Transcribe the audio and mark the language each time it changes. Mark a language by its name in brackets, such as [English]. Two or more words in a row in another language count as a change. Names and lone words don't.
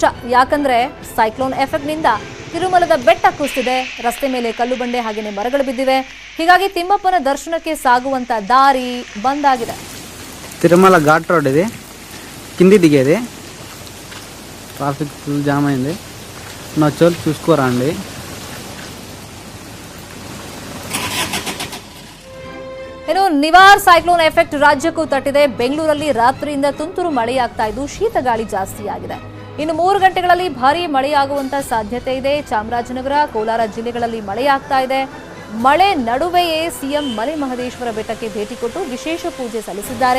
[Kannada] ಯಾಕಂದ್ರೆ [English] cyclone effect [Kannada] ನಿಂದ ತಿರುಮಲದ ಬೆಟ್ಟ ಕುಸಿದಿದೆ, ರಸ್ತೆ ಮೇಲೆ ಕಲ್ಲು ಬಂಡೆ ಹಾಗೆಯೇ ಮರಗಳು ಬಿದ್ದಿವೆ. ಹೀಗಾಗಿ ತಿಮ್ಮಪ್ಪನ ದರ್ಶನಕ್ಕೆ ಸಾಗುವಂತ ದಾರಿ ಬಂದ್ ಆಗಿದೆ. [Telugu] తిరుమల [English] ghat road [Telugu] ఇది, కింది దిగేది, [English] traffic full jam [Telugu] అయింది. నా చోటు చూసుకోరండి. [Kannada] ಇನ್ನು ನಿವಾರ್ [English] cyclone effect [Kannada] ರಾಜ್ಯಕ್ಕೂ ತಟ್ಟಿದೆ. ಬೆಂಗಳೂರಲ್ಲಿ ರಾತ್ರಿಯಿಂದ ತುಂತುರು ಮಳೆಯಾಗ್ತಾ ಇದ್ದು ಶೀತ ಗಾಳಿ ಜಾಸ್ತಿ ಆಗಿದೆ. ಇನ್ನು 3 ಗಂಟೆಗಳಲ್ಲಿ ಭಾರೀ ಮಳೆಯಾಗುವಂತ ಸಾಧ್ಯತೆ ಇದೆ. ಚಾಮರಾಜನಗರ, ಕೋಲಾರ ಜಿಲ್ಲೆಗಳಲ್ಲಿ ಮಳೆಯಾಗ್ತಾ ಇದೆ. ಮಳೆ ನಡುವೆಯೇ ಸಿಎಂ ಮಲೆ ಮಹದೇಶ್ವರ ಬೆಟ್ಟಕ್ಕೆ ಭೇಟಿ ಕೊಟ್ಟು ವಿಶೇಷ ಪೂಜೆ ಸಲ್ಲಿಸಿದ್ದಾರೆ.